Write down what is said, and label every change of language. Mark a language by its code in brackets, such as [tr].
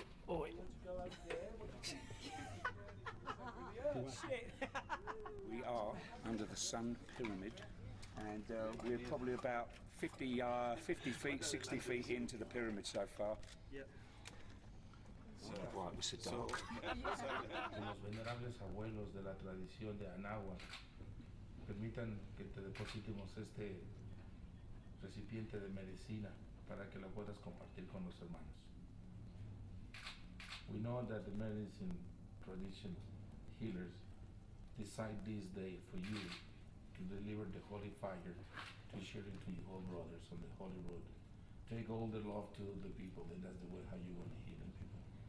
[en] Oh, we want to go over there. Shit. We are under the Sun Pyramid, and we're probably about 50 feet, 60 feet into the pyramid so far. Yep. Why it was so dark. [es] Los venerables abuelos de la tradición de Anáhuac, permitan que te depositemos este recipiente de medicina para que la puedas compartir con los hermanos. [en] We know that the medicine tradition healers decide this day for you to deliver the holy fire to share it to your brothers on the holy road. Take all the love to the people, and that's the way how you want to heal them people.